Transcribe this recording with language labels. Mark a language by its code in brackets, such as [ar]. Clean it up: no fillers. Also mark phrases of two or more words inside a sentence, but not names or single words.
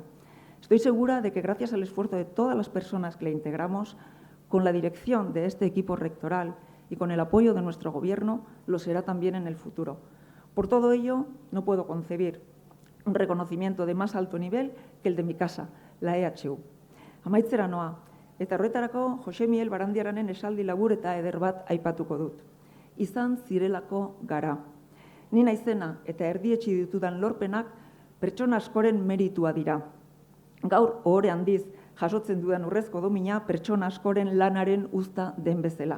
[es] Estoy segura de que, gracias al esfuerzo de todas las personas que la integramos, con la dirección de este equipo rectoral y con el apoyo de nuestro Gobierno, lo será también en el futuro. Por todo ello, no puedo concebir un reconocimiento de más alto nivel que el de mi casa, la EHU. [eu] Amaitzera noa, eta horretarako Jose Miel Barandiaranen esaldi labur eta eder bat aipatuko dut. Izan zirelako gara. Ni naizena eta erdietsi ditudan lorpenak pertsona askoren meritua dira. Gaur ohore handiz jasotzen dudan urrezko domina pertsona askoren lanaren uzta den bezala.